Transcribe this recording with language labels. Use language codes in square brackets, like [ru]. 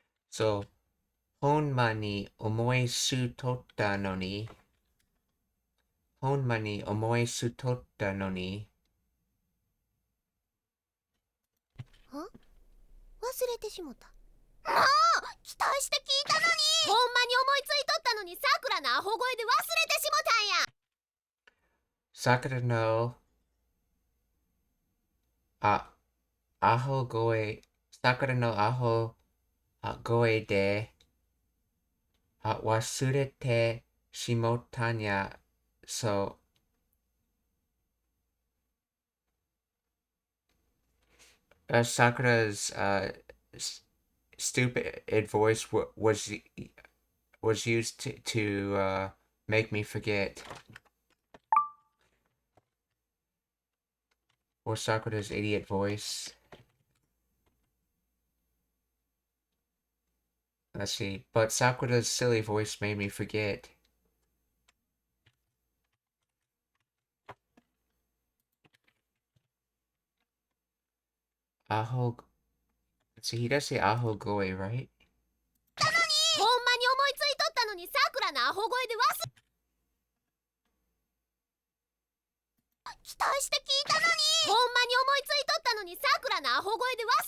[ja] so ほんまに思いすとったのに。ほんまに思いすとったのに。忘れてしもた。もう期待して聞いたのに。ほんまに思いついとったのにさくらのアホ声で忘れてしもたんや。さくらのアホ声、さくらのアホ声で忘れてしもたんや。 [en] So, Sakura's stupid voice was used to make me forget. Or Sakura's idiot voice. Let's see. But Sakura's silly voice made me forget. Aho. Let's see. He does say Aho Goe, right? [ja] ほんまに思いついとったのにさくらのアホ声で期待して聞いたのに。ほんまに思いついとったのにさくらのアホ声で